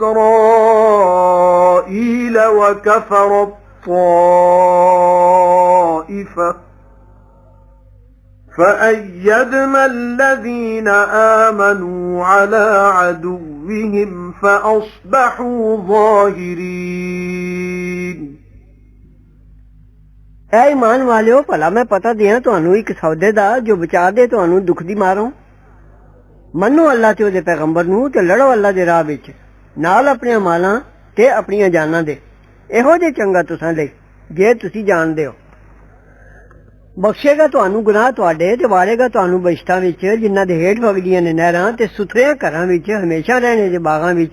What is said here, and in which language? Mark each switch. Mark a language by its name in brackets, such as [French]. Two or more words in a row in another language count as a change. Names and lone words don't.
[Arabic] إسرائيل وكفرت طائفة فأيدنا الذين آمنوا على عدوهم فأصبحوا ظاهرين [Punjabi] اے ایمان والیو بھلا میں پتا دیاں تہانوں اک سودے دا جو بچا دے تہانوں دکھ دی مار توں منو اللہ تے اوہدے پیغمبر نوں تے لڑو اللہ دے راہ وچ نال اپنے مالاں تے اپنیاں جاناں دے ایہو جے چنگا تساں لئی جے تسی جاندے ہو بخشے گا تہانوں گناہ تہاڈے تے واڑے گا تہانوں بہشتاں وچ جنہاں دے ہیٹھ وگدیاں نیں نہراں تے ستھریاں گھراں وچ ہمیشہ رہن دے باغاں وچ